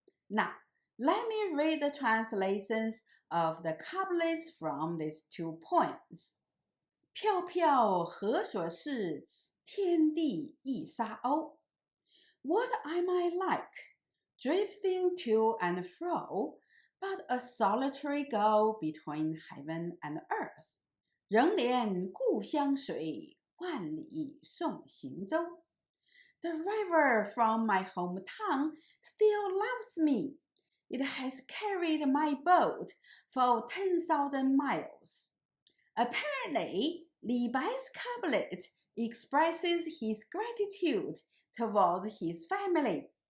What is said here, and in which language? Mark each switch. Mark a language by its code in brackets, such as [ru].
[en] Now, let me read the translations of the couplets from these two poems. [zh] 飘飘何所是，天地一沙鸥。 [en] What am I like, drifting to and fro, but a solitary gull between heaven and earth? [zh] 仍怜故乡水，万里送行舟。 [en] The river from my hometown still loves me. It has carried my boat for 10,000 miles. Apparently, Li Bai's couplet expresses his gratitude towards his family.